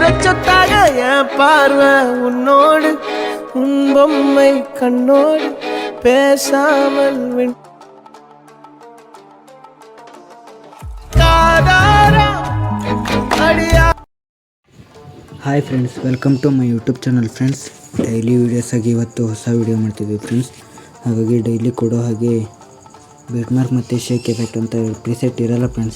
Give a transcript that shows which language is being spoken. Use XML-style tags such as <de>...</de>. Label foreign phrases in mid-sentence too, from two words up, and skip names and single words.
<ta>நெஞ்சத்தாக என் பார்வை உன்னோடு உன் பொம்மை கண்ணோடு பேசாமல்</ta> <en>Hi friends, welcome to my YouTube channel friends.</en> <kn>ಡೈಲಿ ವೀಡಿಯೋಸಾಗಿ ಇವತ್ತು ಹೊಸ ವೀಡಿಯೋ ಮಾಡ್ತಿದ್ವಿ ಫ್ರೆಂಡ್ಸ್. ಹಾಗಾಗಿ ಡೈಲಿ ಕೊಡೋ ಹಾಗೆ</kn> <en>beat mark</en> <kn>ಮತ್ತು</kn> <en>shake effect</en> <kn>ಅಂತ ಪ್ರಿಸೆಟ್ ಇರೋಲ್ಲ ಫ್ರೆಂಡ್ಸ್.</kn>